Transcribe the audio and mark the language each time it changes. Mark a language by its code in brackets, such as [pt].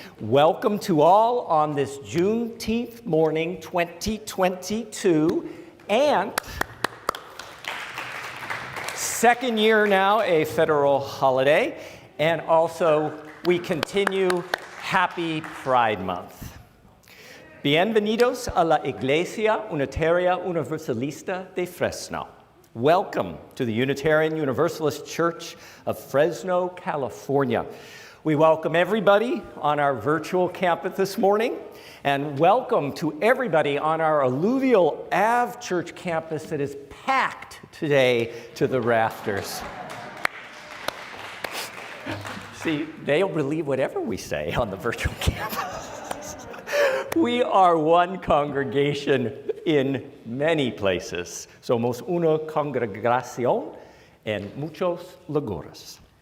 [en] Welcome to all on this Juneteenth morning, 2022, and second year now, a federal holiday, and also we continue Happy Pride Month. [es] Bienvenidos a la Iglesia Unitaria Universalista de Fresno. [en] Welcome to the Unitarian Universalist Church of Fresno, California. We welcome everybody on our virtual campus this morning, and welcome to everybody on our Alluvial Ave church campus that is packed today to the rafters. See, they'll believe whatever we say on the virtual campus. We are one congregation in many places. [es] Somos una congregación en muchos lugares.